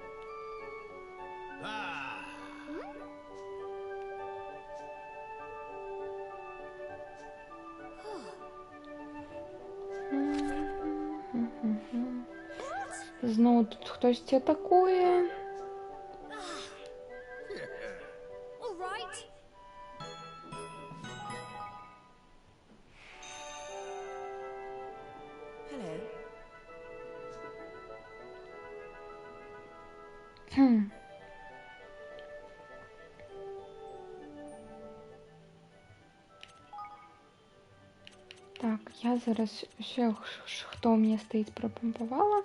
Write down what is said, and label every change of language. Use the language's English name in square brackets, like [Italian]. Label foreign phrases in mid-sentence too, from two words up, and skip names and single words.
[Belarusian] Зноў тут хтосьці атакуе. [English] All right. Hello. [Belarusian] Так, я зараз усё, хто ў мне стаіць, прапампавала.